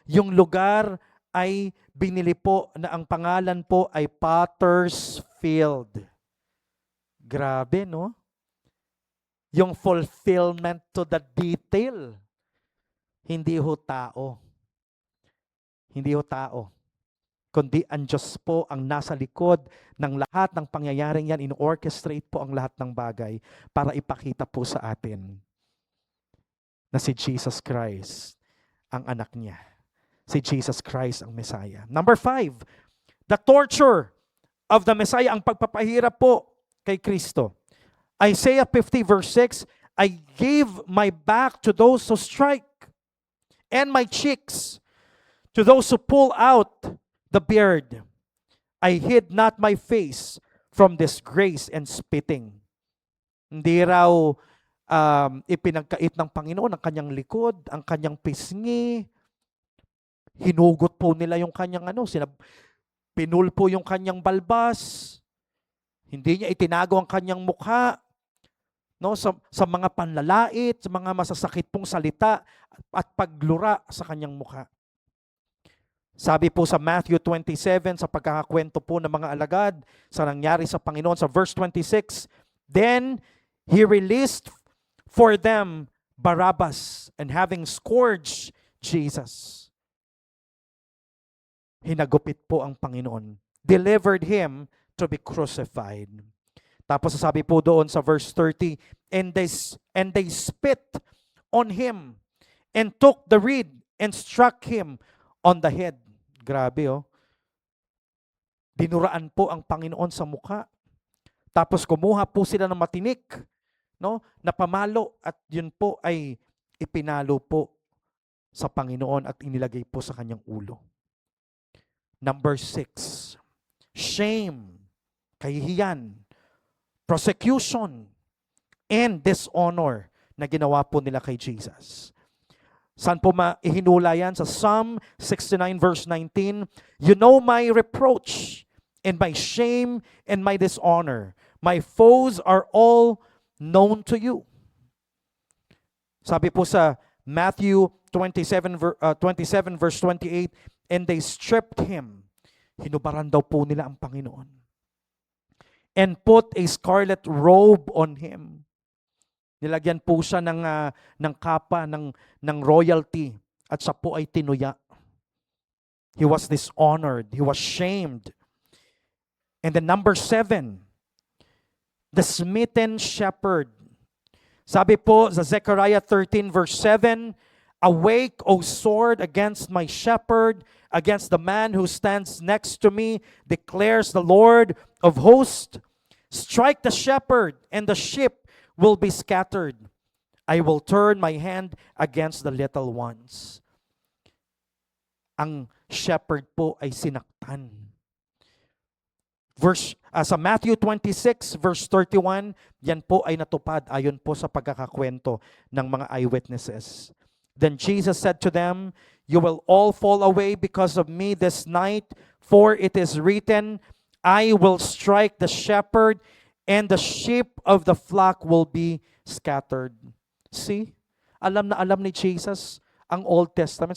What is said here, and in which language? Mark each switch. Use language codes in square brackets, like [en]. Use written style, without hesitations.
[tl] Yung lugar ay binili po na ang pangalan po ay Potter's Field. Grabe, no? [en] Yung fulfillment to the detail. [tl] Hindi ho tao. Hindi ho tao. Kundi ang Diyos po ang nasa likod ng lahat ng pangyayaring yan. In-orchestrate po ang lahat ng bagay para ipakita po sa atin na si Jesus Christ ang anak niya. Si Jesus Christ ang Messiah. [en] Number 5, the torture of the Messiah, [tl] ang pagpapahirap po kay Kristo. [en] Isaiah 50 verse 6, "I gave my back to those who strike, and my cheeks to those who pull out the beard. I hid not my face from disgrace and spitting." [tl] Hindi raw ipinagkait ng Panginoon ang kanyang likod, ang kanyang pisngi. Hinugot po nila yung kanyang pinul po yung kanyang balbas. Hindi niya itinago ang kanyang mukha. No, sa mga panlalait, sa mga masasakit pong salita at paglura sa kanyang mukha. Sabi po sa Matthew 27, sa pagkakakwento po ng mga alagad, sa nangyari sa Panginoon, sa verse 26, [en] "Then he released for them Barabbas, and having scourged Jesus," [tl] hinagupit po ang Panginoon, [en] "delivered him to be crucified." [tl] Tapos sabi po doon sa [en] verse 30, and they spit on him and took the reed and struck him on the head." [tl] Grabe, oh. Dinuraan po ang Panginoon sa mukha. Tapos kumuha po sila ng matinik, no, na pamalo, at yun po ay ipinalo po sa Panginoon at inilagay po sa kanyang ulo. Number 6, shame, kahihiyan, [en] persecution, and dishonor [tl] na ginawa po nila kay Jesus. Saan po maihinula yan? [en] Sa Psalm 69 verse 19, "You know my reproach and my shame and my dishonor. My foes are all known to you." [tl] Sabi po sa [en] Matthew 27 verse 28, and they stripped him. [tl] Hinubaran daw po nila ang Panginoon. [en] And put a scarlet robe on him. [tl] Nilagyan po siya ng kapa, ng royalty, at siya po ay tinuya. [en] He was dishonored. He was shamed. And then number 7, the smitten shepherd. [tl] Sabi po sa [en] Zechariah 13 verse 7, awake, O sword, against my shepherd, against the man who stands next to me, declares the Lord of hosts. Strike the shepherd, and the sheep will be scattered. I will turn my hand against the little ones. [tl] Ang shepherd po ay sinaktan. Sa Matthew 26 verse 31, yan po ay natupad ayon po sa pagkakakwento ng mga eyewitnesses. [en] Then Jesus said to them, you will all fall away because of me this night, for it is written, I will strike the shepherd, and the sheep of the flock will be scattered. [tl] See? Alam na alam ni Jesus ang Old Testament.